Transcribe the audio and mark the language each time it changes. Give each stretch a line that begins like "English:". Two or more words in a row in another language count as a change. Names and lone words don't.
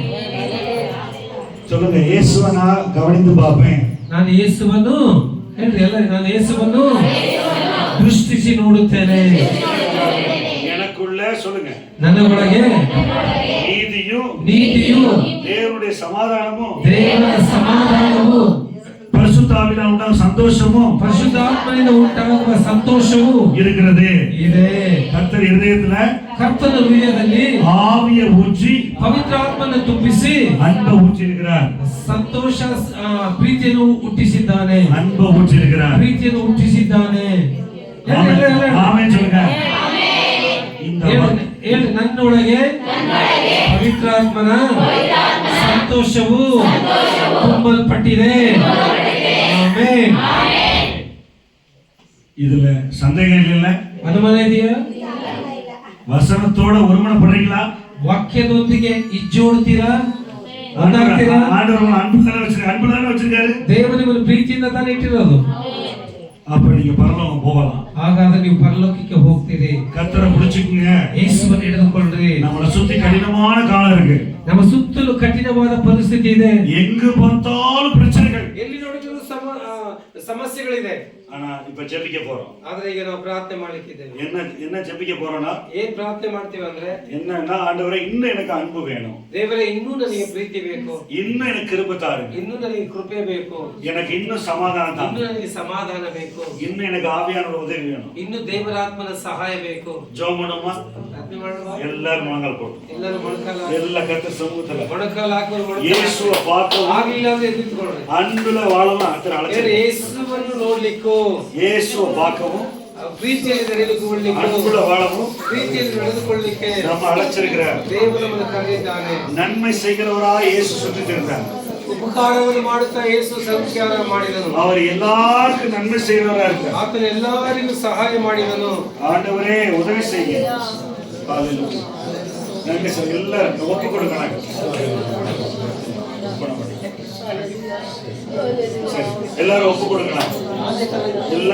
Tamil: சொல்லுங்க, இயேசுவை நான் கவனித்து பார்ப்பேன்.
Kannada: ನಾನು ಯೇಸುವನ್ನು ಹೇಳ್ರಿ ಎಲ್ಲ, ನಾನು ಯೇಸುವನ್ನು ದೃಷ್ಟಿಸಿ ನೋಡುತ್ತೇನೆ.
Tamil: எனக்குள்ள சொல்லுங்க,
Kannada: ನನ್ನ ಒಳಗೆ
Tamil: நீதியும் தேவனுடைய சமாதானமும்
Kannada: ದೇವರ ಸಮಾಧಾನವು,
Tamil: பரிசுத்தாவினால் உண்டாகும் சந்தோஷமும்,
Kannada: ಪರಿಶುದ್ಧಾತ್ಮನಿಂದ ಉಂಟಾಗುವ ಸಂತೋಷವು
Tamil: இருக்கிறது.
Kannada: ಇದೆ.
Tamil: கர்த்தர் இருதயத்துல
Kannada: ಕರ್ತನ ಹೃದಯದಲ್ಲಿ
Tamil: ஆவியை ஊற்றி
Kannada: ಪವಿತ್ರಾತ್ಮನ ತುಂಬಿಸಿ
Tamil: அன்பை ஊற்றி இருக்கிறார்.
Kannada: ಸಂತೋಷ ಪ್ರೀತಿಯನ್ನು ಹುಟ್ಟಿಸಿದ್ದಾನೆ.
Tamil: அன்பை ஊற்றி இருக்கிறார்,
Kannada: ಪ್ರೀತಿಯನ್ನು ಹುಟ್ಟಿಸಿದ್ದಾನೆ.
Tamil: ஆமென் சொல்லுங்க.
Kannada: ಹೇಳಿ, ನನ್ನೊಳಗೆ ಪವಿತ್ರಾತ್ಮನ ಸಂತೋಷವು ತುಂಬಲ್ಪಟ್ಟಿದೆ. ಆಮೆನ್.
Tamil: இதுல சந்தேகம் இல்ல?
Kannada: ಅನುಮಾನ ಇದೆಯಾ?
Tamil: வசனத்தோட ஒருமனப்படுறீங்களா?
Kannada: ವಾಕ್ಯದೊಂದಿಗೆ ಇಜ್ಜೋಡ್ತೀರಾ? ಒಂದಾಗ್ತೀರಾ?
Tamil: ஆண்டவர் அன்பு தானே வச்சிருக்காரு.
Kannada: ದೇವರು ನಿಮ್ಮನ್ನು ಪ್ರೀತಿಯಿಂದ ತಾನೇ ಇಟ್ಟಿರೋದು.
Tamil: அப்ப நீங்க பரலோகம் போகலாம்.
Kannada: ಹಾಗಾದ್ರೆ ನೀವು ಪರಲೋಕಕ್ಕೆ ಹೋಗ್ತೀರಿ.
Tamil: கர்த்தரை பிடிச்சுக்குங்க,
Kannada: ಯೇಸುವನ್ನು ಹಿಡಿದುಕೊಳ್ಳ್ರಿ.
Tamil: நம்மள சுத்தி கடினமான காலம் இருக்கு,
Kannada: ನಮ್ಮ ಸುತ್ತಲೂ ಕಠಿಣವಾದ ಪರಿಸ್ಥಿತಿ ಇದೆ,
Tamil: எங்கு பார்த்தாலும் பிரச்சனைகள்,
Kannada: ಎಲ್ಲಿ ನೋಡಿದ್ರು ಸಮಸ್ಯೆಗಳಿದೆ.
Tamil: ஆனா இப்ப ஜெபிக்க போறோம்.
Kannada: ಆದ್ರೆ ಈಗ ನಾವು ಪ್ರಾರ್ಥನೆ ಮಾಡ್ಲಿಕ್ಕಿದ್ದೇವೆ.
Tamil: என்ன ஜெபிக்க போறோம்னா,
Kannada: ಏನ್ ಪ್ರಾರ್ಥನೆ ಮಾಡ್ತೀವಿ ಅಂದ್ರೆ,
Tamil: என்னன்னா, ஆண்டவரே இன்னும் எனக்கு அன்பு வேணும்,
Kannada: ದೇವರೇ ಇನ್ನೂ ನನಗೆ ಪ್ರೀತಿ ಬೇಕು,
Tamil: இன்னும் எனக்கு கிருபை தாருங்க,
Kannada: ಇನ್ನೂ ನನಗೆ ಕೃಪೆ ಬೇಕು,
Tamil: எனக்கு இன்னும் சமாதானம்
Kannada: ಇನ್ನೂ
Tamil: தாருங்க,
Kannada: ನನಗೆ ಸಮಾಧಾನ ಬೇಕು,
Tamil: இன்னும் எனக்கு ஆவியானவர் உதவி வேணும்.
Kannada: ಇನ್ನು ದೇವರಾತ್ಮನ ಸಹಾಯ ಬೇಕು.
Tamil: ஜெபம் பண்ணுமா?
Kannada: ಪ್ರಾರ್ಥನೆ ಮಾಡುವ.
Tamil: எல்லாரும் முழங்கால் போட்டு,
Kannada: ಎಲ್ಲರೂ ಮೊಣಕಾಲ
Tamil: எல்லா கர்த்தர் சமூகத்துல
Kannada: ಮೊಣಕಾಲ ಹಾಕುವ.
Tamil: இயேசுவை பார்த்து
Kannada: ಆಗ್ಲಿಲ್ಲ ಅಂದ್ರೆ ಎದ್ದಿಟ್ಕೊಳ್ರಿ.
Tamil: அன்புல வாழலாம். கர்த்தர்
Kannada: ಹೇಳಿ,
Tamil: அழைச்சாரு.
Kannada: ಯೇಸು ಯೇಸುವನ್ನು ನೋಡ್ಲಿಕ್ಕೂ,
Tamil: ಯೇಸುವ பாக்கவும்
Kannada: ಪ್ರೀತಿಯಲ್ಲಿ ನಡೆದುಕೊಳ್ಳಲಿಕ್ಕೂ,
Tamil: அன்புள்ள வாழவும்
Kannada: ಪ್ರೀತಿಯಲ್ಲಿ ನಡೆದುಕೊಳ್ಳಲಿಕ್ಕೆ
Tamil: நம்ம அழைச்சிருக்கிறார்.
Kannada: ದೇವರು ನಮ್ಮನ್ನು ಕರೆದಿದ್ದಾನೆ.
Tamil: நன்மை செய்கிறவராய் இயேசு சுற்றித்திருந்தார்.
Kannada: ಉಪಕಾರವನ್ನು ಮಾಡುತ್ತಾ ಯೇಸು ಸಂಸ್ಕಾರ ಮಾಡಿದನು.
Tamil: அவர் எல்லாருக்கும் நன்மை செய்கிறவரா இருக்கார்.
Kannada: ಆತನು ಎಲ್ಲರಿಗೂ ಸಹಾಯ ಮಾಡಿದನು.
Tamil: ஆண்டவரே உதவி செய்யுங்க. ஹalleluya. நன்றி சார். எல்லாரும் ஒப்பு கொடுக்கணும். எல்லாரும் ஒப்பு கொடுக்கணும். எல்லாரும்